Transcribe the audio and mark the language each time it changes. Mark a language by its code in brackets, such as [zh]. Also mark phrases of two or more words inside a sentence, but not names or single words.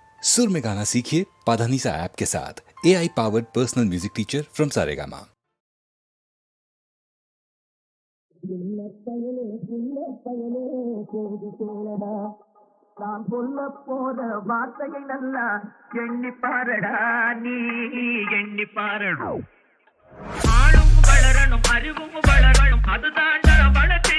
[hi] सुर में गाना सीखिए पाधानीसा ऐप के साथ। [en] AI powered personal music teacher from Saregama. [ta] நான் சொல்ல போற வார்த்தையை நல்லா எண்ணி பாரடா, நீ எண்ணி பாரடா. ஆளும் வளரணும், அறிவும் வளரணும், அதுதாண்டா வளர்ச்சி.